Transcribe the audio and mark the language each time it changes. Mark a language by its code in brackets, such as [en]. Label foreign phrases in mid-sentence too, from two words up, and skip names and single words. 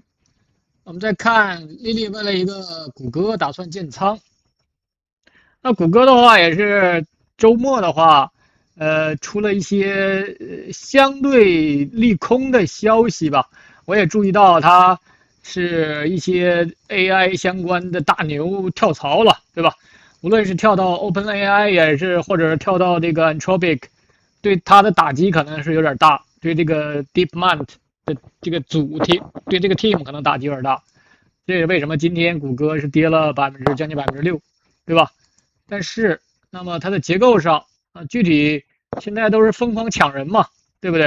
[zh] 我們再看麗麗問了一個谷歌打算建倉，那谷歌的話也是周末的話，出了一些相對利空的消息吧。我也注意到它是一些 AI 相關的大牛跳槽了，對吧？無論是跳到 OpenAI 也是，或者是跳到這個 Anthropic， 對它的打擊可能是有點大，對這個 DeepMind。這個組對這個 team 可能打擊有點大，這是為什麼今天谷歌是跌了將近6%，對吧？但是那麼它的結構上具體現在都是瘋狂搶人嘛，對不對？